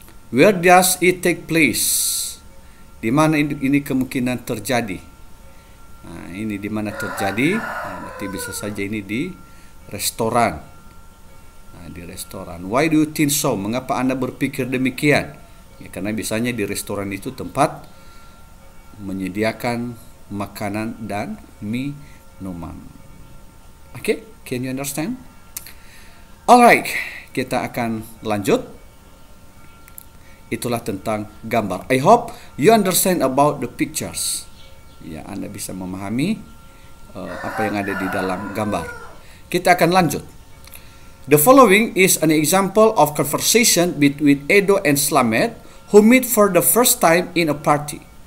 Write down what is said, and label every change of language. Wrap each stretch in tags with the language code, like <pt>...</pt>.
<en>Where does it take place?</en> <id>Di mana ini kemungkinan terjadi? Nah, ini di mana terjadi? Nah, berarti bisa saja ini di restoran. Nah, di restoran.</id> <en>Why do you think so?</en> <id>Mengapa Anda berpikir demikian? Ya, karena biasanya di restoran itu tempat menyediakan makanan dan minuman.</id> <en>Okay, can you understand? Alright,</en> <id>kita akan lanjut. Itulah tentang gambar.</id> <en>I hope you understand about the pictures.</en> <id>Ya, Anda bisa memahami apa yang ada di dalam gambar. Kita akan lanjut.</id> <en>The following is an example of conversation between Edo and Slamet who meet for the first time in a party.</en>